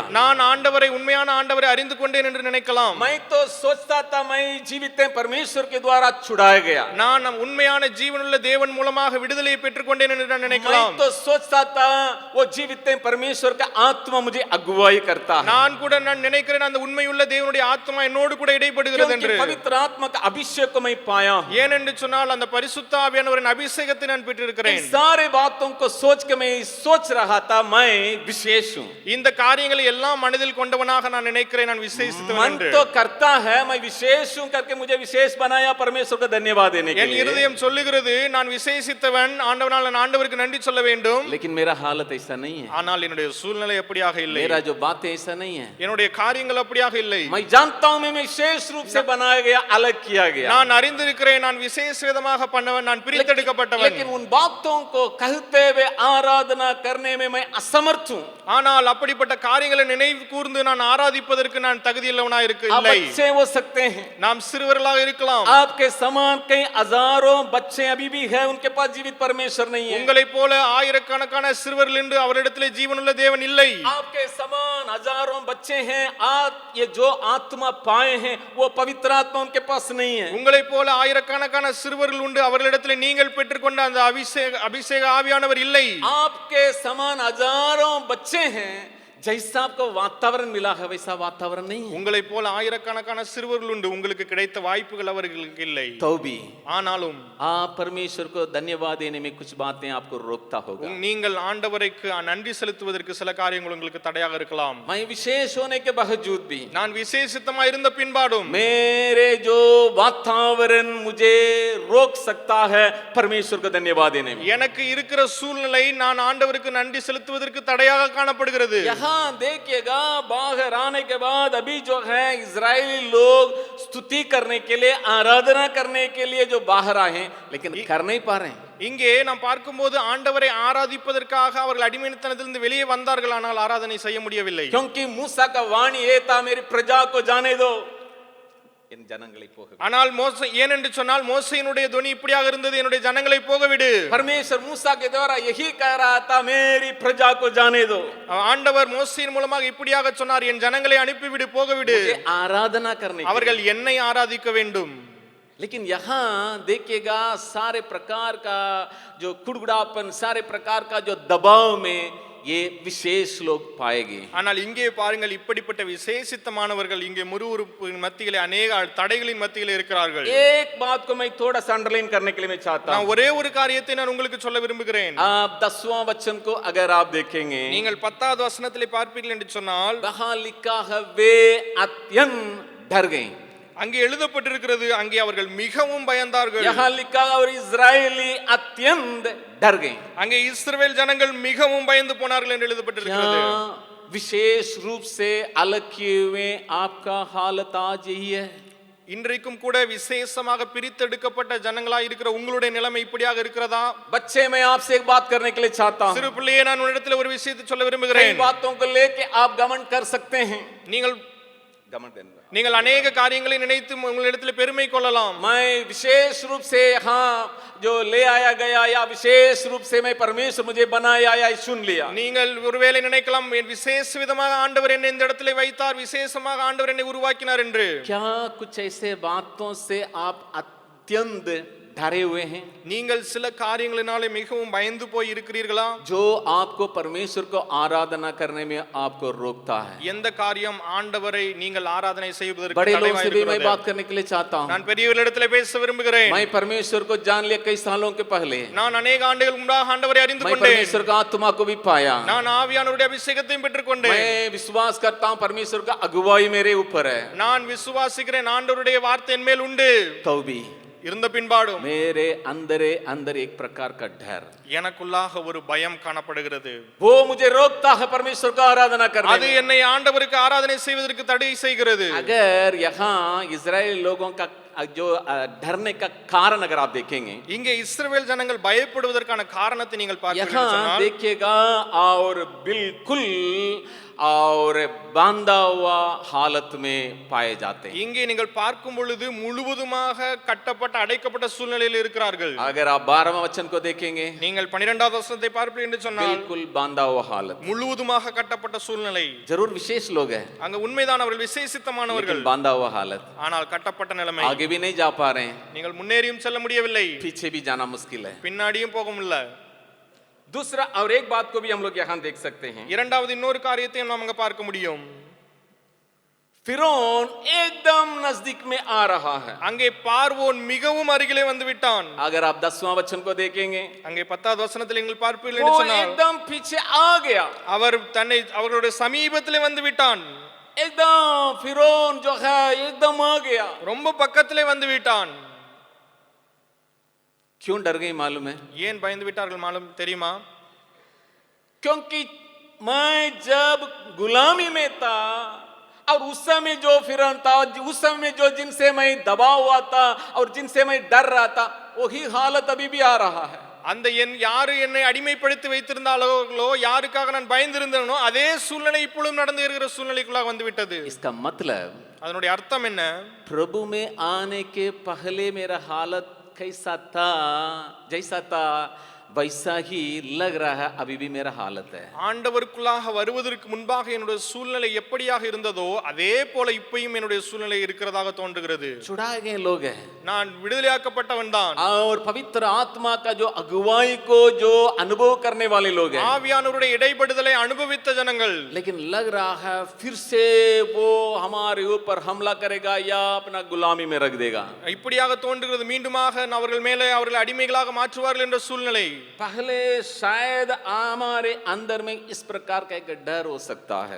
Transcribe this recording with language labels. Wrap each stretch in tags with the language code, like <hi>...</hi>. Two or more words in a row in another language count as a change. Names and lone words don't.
<ta>நான் ஆண்டவரை உண்மையான ஆண்டவரை அறிந்து கொண்டேன் என்று நினைக்கலாம்.</ta> <hi>मैं तो सोचता था मैं जीवित परमेश्वर के द्वारा छुड़ाया गया,</hi> <ta>நான் உண்மையான ஜீவனுள்ள தேவன் மூலமாக விடுதலையை பெற்றுக்கொண்டேன் என்று நான்</ta> <hi>मैं</hi> <ta>நினைக்கலாம்.</ta> <hi>तो सोचता था वो जीवित परमेश्वर का आत्मा मुझे अगुवाई करता है,</hi> <ta>நான் கூட நான் நினைக்கிறேன் அந்த உண்மையுள்ள தேவனுடைய ஆத்மா என்னோடு கூட இடைப்படுகிறது என்று.</ta> <hi>क्योंकि पवित्र आत्मा का अभिषेक को मैं पाया हूं।</hi> <ta>ஏனென்று சொன்னால் அந்த பரிசுத்த ஆவியானவரின் அபிஷேகத்தை நான்</ta> <hi>इन</hi> <ta>பெற்றிருக்கிறேன்.</ta> <hi>सारे बातों को सोच के मैं सोच रहा था मैं विशेष हूं।</hi> <ta>இந்த காரியங்களை எல்லாம் மனதில் கொண்டவனாக நான் நினைக்கிறேன் நான் விசேஷித்தவன்</ta> <hi>मन</hi> <ta>என்று.</ta> <hi>तो करता है मैं विशेष हूं करके मुझे विशेष बनाया, परमेश्वर को धन्यवाद देने के</hi> <ta>என்</ta> <hi>लिए,</hi> <ta>இருதயம் சொல்லுகிறது நான் விசேஷித்தவன், ஆண்டவனால் நான் ஆண்டவருக்கு நன்றி சொல்ல வேண்டும்.</ta> <hi>लेकिन मेरा हालत ऐसा नहीं है,</hi> <ta>ஆனால் என்னுடைய சூழ்நிலை அப்படியாக இல்லை,</ta> <hi>मेरा जो बातें ऐसा नहीं है।</hi> <ta>என்னுடைய காரியங்கள் அப்படியாக இல்லை.</ta> <hi>मैं जानता हूं मैं विशेष रूप से बनाया गया, अलग किया गया,</hi> <ta>நான் அறிந்திருக்கிறேன் நான் விசேஷ விதமாக பண்ணவன், நான் பிரித்தெடுக்கப்பட்டவன்.</ta> <hi>लेकिन उन बातों को कहते हुए आराधना करने में मैं असमर्थ हूं।</hi> <ta>ஆனால் அப்படிப்பட்ட காரியங்களை நினைவு கூர்ந்து நான் ஆராதிப்பதற்கு நான் தகுதியுள்ளவனாக</ta> <hi>आप</hi> <ta>இருக்கவில்லை.</ta> <hi>बच्चे हो सकते हैं,</hi> <ta>நாம் சிறுவர்களாக இருக்கலாம்,</ta> <hi>आपके समान कई हजारों बच्चे अभी भी हैं, उनके पास जीवित परमेश्वर नहीं है।</hi> <ta>உங்களைப் போல ஆயிரக்கணக்கான சிறுவர்கள் என்று அவரிடத்திலே ஜீவனுள்ள தேவன் இல்லை.</ta> <hi>आपके समान हजारों बच्चे हैं, आप ये जो आत्मा पाए हैं वो पवित्र आत्मा उनके पास नहीं है।</hi> <ta>உங்களைப் போல ஆயிரக்கணக்கான சிறுவர்கள் உண்டு, அவர்களிடத்திலே நீங்கள் பெற்றுக்கொண்ட அந்த அபிஷேக ஆவியானவர் இல்லை.</ta> <hi>आपके समान हजारों बच्चे हैं, जैसा आपको वातावरण मिला है वैसा वातावरण नहीं है।</hi> <ta>உங்களைப் போல ஆயிரக்கணக்கான சிறுவர்கள் உண்டு, உங்களுக்கு கிடைத்த வாய்ப்புகள் அவர்களுக்கு இல்லை.</ta> <hi>तो भी</hi> <ta>ஆனாலும்</ta> <hi>आप परमेश्वर को धन्यवाद देने में कुछ बातें आपको रोकता होगा।</hi> <ta>நீங்கள் ஆண்டவருக்கு நன்றி செலுத்துவதற்கு சில காரியங்கள் உங்களுக்கு தடையாக இருக்கலாம்.</ta> <hi>मैं विशेष होने के बावजूद भी,</hi> <ta>நான் விசேஷித்தமா இருந்த பின்பாடும்</ta> <hi>मेरे जो वातावरण मुझे रोक सकता है परमेश्वर को धन्यवाद देने में।</hi> <ta>எனக்கு இருக்கிற சூழ்நிலை நான் ஆண்டவருக்கு நன்றி செலுத்துவதற்கு தடையாக காணப்படுகிறது.</ta> <hi>यहाँ देखिएगा बाहर आने के बाद अभी जो है इजरायली लोग स्तुति करने के लिए, आराधना करने के लिए जो बाहर आए हैं, लेकिन कर नहीं पा रहे हैं।</hi> <ta>இங்கே நாம் பார்க்கும்போது ஆண்டவரை ஆராதிப்பதற்காக அவர்கள் அடிமைத்தனத்திலிருந்து வெளியே வந்தார்கள், ஆனால் ஆராதனை செய்ய முடியவில்லை.</ta> <hi>क्योंकि मूसा का वाणी ये था मेरी प्रजा को जाने दो,</hi> <ta>என் ஜனங்களை போக விடு। ஆனால் மோசே ஏனென்று சொன்னால் மோசேயினுடைய துணி இப்படியாக இருந்தது, என்னுடைய ஜனங்களை போக விடு.</ta> <hi>परमेश्वर मूसा के द्वारा यही कह रहा था मेरी प्रजा को जाने दो।</hi> <ta>ஆண்டவர் மோசேயின் மூலமாக இப்படியாக சொன்னார், என் ஜனங்களை அனுப்பிவிடு, போக விடு,</ta> <hi>मुझे आराधना करने के</hi> <ta>அவர்கள் என்னை ஆராதிக்க வேண்டும்.</ta> <hi>लेकिन यहाँ देखिएगा सारे प्रकार का जो कुड़कुड़ापन, सारे प्रकार का जो दबाव में ये विशेष लोग पाएंगे।</hi> <ta>ஆனால் இங்கே பாருங்கள், இப்படிப்பட்ட விசேஷித்தமானவர்கள் இங்கே முறுமுறுப்பின் மத்தியிலே, अनेक தடைகளின் மத்தியிலே இருக்கிறார்கள்.</ta> <hi>एक बात को मैं थोड़ा सा अंडरलाइन करने के लिए मैं चाहता हूं।</hi> <ta>நான் ஒரே ஒரு காரியத்தை நான் உங்களுக்கு சொல்ல விரும்புகிறேன்.</ta> <hi>आप 10वां वचन को अगर आप देखेंगे,</hi> <ta>நீங்கள் 10வது வசனத்திலே பார்ப்பீர்கள் என்று சொன்னால்,</ta> <hi>वहां लिखा है वे अत्यंत डर गए।</hi> <ta>அங்கே எழுதப்பட்டிருக்கிறது, அங்கே அவர்கள் மிகவும் பயந்தார்கள்.</ta> <hi>यहाँ लिखा और इजरायली अत्यंत डर गए.</hi> <ta>அங்கே இஸ்ரவேல் ஜனங்கள் மிகவும் பயந்து போனார்கள் என்று எழுதப்பட்டிருக்கிறது.</ta> <hi>क्या विशेष रूप से अलग किए हुए आपका हालत आज यही है?</hi> <ta>இன்றைக்கும் கூட விசேஷமாக பிரித்தெடுக்கப்பட்ட ஜனங்களாய் இருக்கிற உங்களுடைய நிலைமை இப்படியாக இருக்கிறதா?</ta> <hi>बच्चे, मैं आपसे एक बात करने के लिए चाहता हूं.</hi> <ta>சிறு பிள்ளையே, நான் உன்னிடத்தில் ஒரு விஷயத்தை சொல்ல விரும்புகிறேன்.</ta> <hi>कई बातों को लेके आप घमंड कर सकते हैं.</hi> <ta>நீங்கள் अनेक காரியங்களை நினைத்து உங்களிடத்தில் பெருமை கொள்ளலாம்.</ta> <hi>मैं विशेष रूप से हाँ जो ले आया गया या विशेष रूप से मैं परमेश्वर मुझे बनाया या सुन लिया.</hi> <ta>நீங்கள் ஒருவேளை நினைக்கலாம், விசேஷ விதமாக ஆண்டவர் என்னை இந்த இடத்திலே வைத்தார், விசேஷமாக ஆண்டவர் என்னை உருவாக்கினார் என்று.</ta> <hi>क्या कुछ ऐसे बातों से आप अत्यंत डरे हुए हैं?</hi> <ta>நீங்கள் சில காரியங்களினாலே மிகவும் பயந்து போய் இருக்கிறீர்களா?</ta> <hi>जो आपको परमेश्वर को आराधना करने में आपको रोकता है.</hi> <ta>எந்த காரியம் ஆண்டவரை நீங்கள் ஆராதனை செய்வதற்கு</ta> <hi>बड़े लोग</hi> <ta>தடையாய்</ta> <hi>से भी मैं</hi> <ta>இருக்கிறது?</ta> <hi>बात करने के लिए चाहता हूँ.</hi> <ta>நான் பெரியவர்களிடத்தில் பேச விரும்புகிறேன்.</ta> <hi>मैं परमेश्वर को जान लिया कई सालों के पहले.</hi> <ta>நான் अनेक ஆண்டுகள் முன்பாக ஆண்டவரை அறிந்து</ta> <hi>मैं</hi> <ta>கொண்டேன்.</ta> <hi>परमेश्वर का आत्मा को भी पाया.</hi> <ta>நான் ஆவியானவருடைய அபிஷேகத்தையும் பெற்றுக்கொண்டேன்.</ta> <hi>मैं विश्वास करता हूँ परमेश्वर का अगुवाई मेरे ऊपर है.</hi> <ta>நான் விசுவாசிக்கிறேன், ஆண்டவருடைய வார்த்தை என் மேல் உண்டு.</ta> <hi>तो भी</hi> <ta>இருந்த பின்பாடும்</ta> <hi>मेरे अंदर एक प्रकार का डर,</hi> <ta>எனக்குள்ளாக ஒரு பயம் காணப்படுகிறது.</ta> <hi>वो मुझे रोकता है परमेश्वर का आराधना करने</hi> <ta>அது</ta> <hi>में.</hi> <ta>என்னை ஆண்டவருக்கு ஆராதனை செய்வதற்கு தடை செய்கிறது.</ta> <hi>अगर यहाँ इजराइल लोगों का जो डरने का कारण अगर आप देखेंगे,</hi> <ta>இங்கே இஸ்ரவேல் ஜனங்கள் பயப்படுவதற்கான காரணத்தை நீங்கள் பார்த்தீர்கள்</ta> <hi>यहाँ</hi> <ta>சொன்னால்,</ta> <hi>देखिएगा और बिल्कुल और बांधा हुआ हालत में पाए जाते हैं.</hi> <ta>இங்கே நீங்கள் பார்க்கும் பொழுது முழுவதுமாக கட்டப்பட்ட அடைக்கப்பட்ட சூழ்நிலையில் இருக்கிறார்கள்.</ta> <hi>अगर आप 12वां वचन को देखेंगे,</hi> <ta>நீங்கள் 12வது வசனத்தை பார்ப்பீர்கள் என்று சொன்னால்,</ta> <hi>बिल्कुल बांधा हुआ हालत,</hi> <ta>முழுவதுமாக கட்டப்பட்ட சூழ்நிலை.</ta> <hi>जरूर विशेष लोग हैं,</hi> <ta>அங்க உண்மைதான், அவர்கள் விசேஷித்தமானவர்கள்.</ta> <hi>लेकिन बांधा हुआ हालत,</hi> <ta>ஆனால் கட்டப்பட்ட நிலைமை.</ta> <hi>आगे भी नहीं जा पा रहे हैं,</hi> <ta>நீங்கள் முன்னேறியும் செல்ல முடியவில்லை,</ta> <hi>पीछे भी जाना मुश्किल है.</hi> <ta>பின்னாடியும் போக முடியல.</ta> <hi>दूसरा और एक बात को भी हम लोग यहाँ देख सकते हैं.</hi> <ta>இரண்டாவது இன்னொரு காரியத்தையும் நாம் அங்க பார்க்க முடியும்.</ta> <hi>फिरौन एकदम नजदीक में आ रहा है.</hi> <ta>அங்கே பார்வோன் மிகவும் அருகிலே வந்து விட்டான்.</ta> <hi>अगर आप 10वां वचन को देखेंगे,</hi> <ta>அங்கே 10வது வசனத்தில் நீங்கள் பார்ப்பீர்கள்</ta> <hi>वो</hi> <ta>என்று சொன்னால்,</ta> <hi>एकदम पीछे आ गया.</hi> <ta>அவர் தன்னை அவர்களுடைய சமீபத்திலே வந்து விட்டான்.</ta> <hi>एकदम फिरौन जो है एकदम आ गया.</hi> <ta>ரொம்ப பக்கத்திலே வந்து விட்டான்.</ta> <hi>क्यों डर गई मालूम है?</hi> <ta>ஏன் பயந்து விட்டார்கள் मालूम தெரியுமா?</ta> <hi>क्योंकि मैं जब गुलामी में था और उस समय जो फिरौन था, उस समय जो जिनसे मैं दबा हुआ था और जिनसे मैं डर रहा था, वही हालत अभी भी आ रहा है.</hi> <ta>அந்த யாரு என்னை அடிமைப்படுத்தி வைத்திருந்தார்களோ, யாருக்காக நான் பயந்திருந்தேனோ, அதே சூழ்நிலை இப்பொழுதும் நடந்து இருக்கிற சூழ்நிலைக்குள்ளாக வந்து விட்டது.</ta> <hi>इसका मतलब</hi> <ta>அதனுடைய அர்த்தம் என்ன?</ta> <hi>प्रभु में आने के पहले मेरा हालत कैसा था, जैसा था वैसा ही लग रहा है अभी भी मेरा हालत है.</hi> <ta>ஆண்டவருக்குள்ளாக வருவதற்கு முன்பாக என்னுடைய சூழ்நிலை எப்படியாக இருந்ததோ அதே போல இப்பயும் என்னுடைய சூழ்நிலை இருக்கிறதாக தோன்றுகிறது.</ta> <hi>छुड़ाए गए लोग हैं,</hi> <ta>நான் விடுதலையாக்கப்பட்டவன் தான்.</ta> <hi>और पवित्र आत्मा का जो अगुवाई को जो अनुभव करने वाले लोग हैं.</hi> <ta>ஆவியானவருடைய இடைப்படுதலை அனுபவித்த ஜனங்கள்.</ta> <hi>लेकिन लग रहा है फिर से वो हमारे ऊपर हमला करेगा या अपना गुलामी में रख देगा.</hi> <ta>இப்படியாக தோன்றுகிறது, மீண்டுமாக அவர்கள் மேலே அவர்கள் அடிமைகளாக மாற்றுவார்கள் என்ற சூழ்நிலை.</ta> <hi>पहले शायद हमारे अंदर में इस प्रकार का एक डर हो सकता है.</hi>